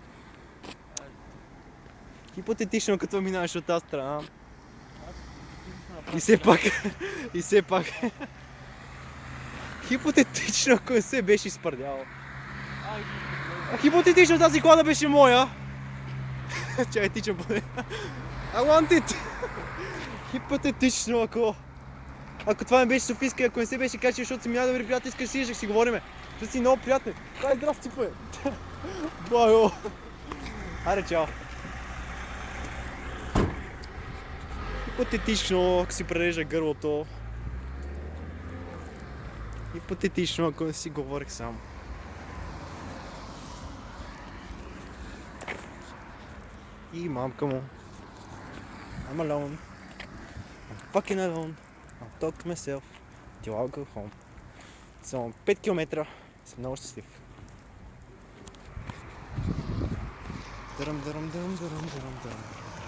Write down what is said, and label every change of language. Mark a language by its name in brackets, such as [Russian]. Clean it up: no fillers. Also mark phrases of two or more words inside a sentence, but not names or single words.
[Bulgarian] Хипотетично, като минаваш от тази страна. И все пак. Хипотетично, ако не се беше изпърдял. Хипотетично тази кола беше моя. Чай, тичам по нея. [English] I want it! [Bulgarian] Хипотетично, ако това не беше Софийска, ако не се беше качил, защото си ми добри приятели, искаш си, ще си говориме. Защото си много приятен. Ай, здрасти, пе! Байо! Аре, чао! Хипотетично, ако си прережа гърлото. Хипотетично, ако не си говорих сам. И мамка му. [English] I'm alone. I'm fucking alone. I'll talk to myself till I'll go home. [Bulgarian] Само 5 км. Съм много щастлив. Дъръм.